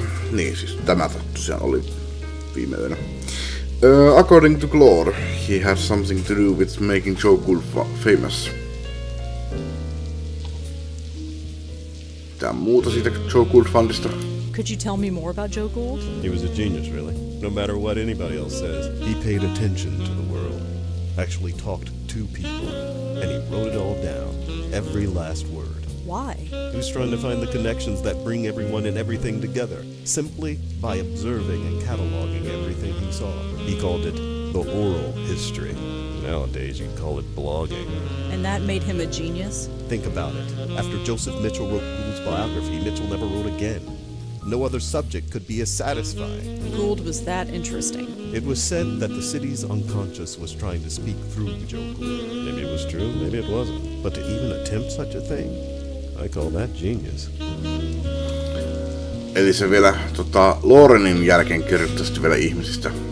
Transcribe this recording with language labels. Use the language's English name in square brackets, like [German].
[Finnish] niin siis tämä tosiaan oli viime yönä. [English] According to Claude, he had something to do with making Joe Gould famous. [Finnish] mitään muuta siitä Joe Gould Fundista? [English] Could you tell me more about Joe Gould? He was a genius, really. No matter what anybody else says, he paid attention to the world, actually talked to people, and he wrote it all down, every last word. Why? He was trying to find the connections that bring everyone and everything together, simply by observing and cataloging everything he saw. He called it the oral history. Nowadays, you'd call it blogging. And that made him a genius? Think about it. After Joseph Mitchell wrote Gould's biography, Mitchell never wrote again. No other subject could be as satisfying. Gould was that interesting. It was said that the city's unconscious was trying to speak through Joe Gould. Maybe it was true, maybe it wasn't. But to even attempt such a thing, I call that genius. [Finnish] Eli se vielä Lorenin jälkeen kirjoittaa sitten vielä ihmisistä.